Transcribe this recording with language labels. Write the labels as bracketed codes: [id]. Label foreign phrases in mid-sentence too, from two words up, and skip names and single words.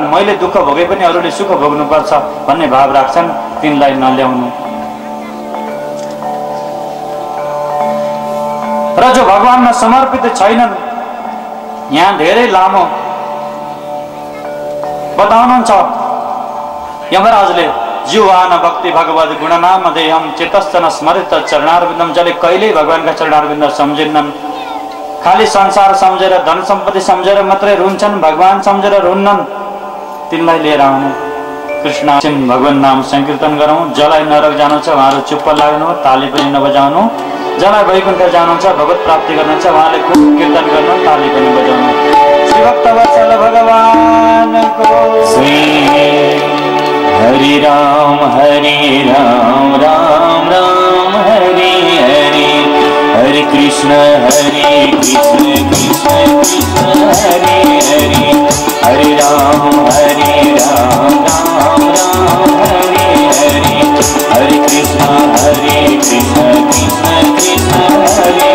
[ne] मैले दुःख भोगे पनि अरूले सुख भोग्नुपर्छ भन्ने भाव राख्छन्, तिनलाई नल्याउनु। र जो भगवानमा समर्पित छैनन्, यहाँ धेरै लामो बताउनुहुन्छ यमराजले। [sa] जीवान भक्ति भगवद गुणनाम देहम चितस्तन स्मरित चरणारविन्दम। [ne] जसले कहिल्यै भगवानका चरणारविन्द सम्झिन्नन्, खालि संसार सम्झेर धन सम्पत्ति सम्झेर मात्रै रुन्छन्, भगवान सम्झेर रुन्नन्, तिनलाई लिएर आउनु। कृष्ण भगवान नाम संकीर्तन गरौँ। जसलाई नरक जानु छ उहाँहरू चुप्प लाग्नु, ताली पनि नबजाउनु। जसलाई वैकुण्ठ जानुहुन्छ भगवत प्राप्ति गर्नुहुन्छ उहाँले खूब कीर्तन गर्नु ताली पनि बजाउनु। श्री भक्तवत्सल भगवानको [sa] श्री हरि राम राम राम हरि हरि हरे कृष्ण कृष्ण कृष्ण कृष्ण हरे हरे हरे राम राम राम हरे हरे हरे कृष्ण कृष्ण कृष्ण कृष्ण हरे